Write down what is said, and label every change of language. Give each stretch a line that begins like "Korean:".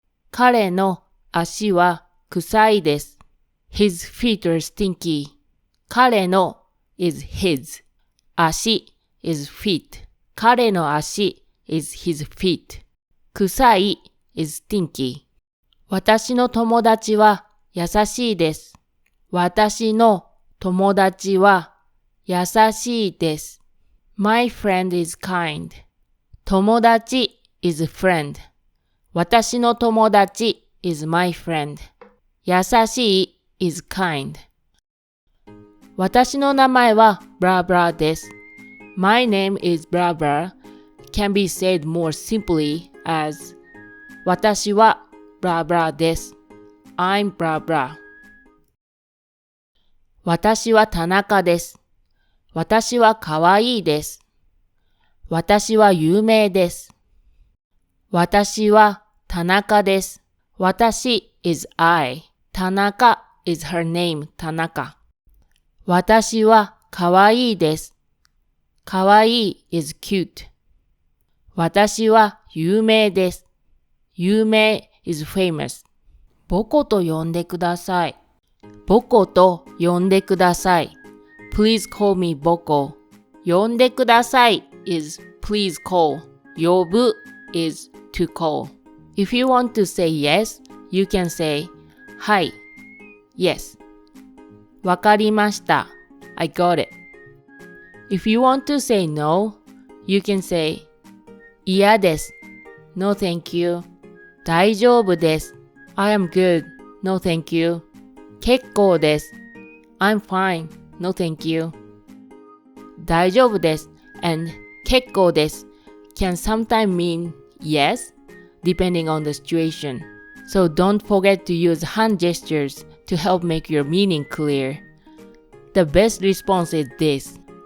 Japanese: 彼の足は臭いです。
English: His feet are stinky. 彼の is his. 足 is feet. 彼の足 is his feet. 臭い is stinky.
Japanese: 私の友達は優しいです。私の友達は優しいです。
English: My friend is kind. 友達 is friend. 私の友達 is my friend. 優しい is kind.
Japanese: 私の名前はブラブラです。
English: My name is blah blah can be said more simply as
Japanese: 私はブラブラです。
English: I'm blah blah.
Japanese: 私は田中です。私はかわいいです。私は有名です。私は田中です。
English: 私 is I. 田中 is her name, 田中。
Japanese: 私はかわいいです。
English: かわいい is cute.
Japanese: 私は有名です。
English: 有名 is famous.
Japanese: ボコと呼んでください。ボコと呼んでください。
English: Please call me ボコ。呼んでください is please call. 呼ぶ is to call. If you want to say yes, you can say はい。Yes.
Japanese: わかりました。
English: I got it. If you want to say no, you can say
Japanese: 嫌です。
English: No thank you.
Japanese: 大丈夫です。
English: I am good. No thank you.
Japanese: 結構です。
English: I'm fine. No thank you.
Japanese: 大丈夫です
English: and
Japanese: 結構です
English: can sometimes mean yes, depending on the situation. So don't forget to use hand gestures to help make your meaning clear. The best response is this.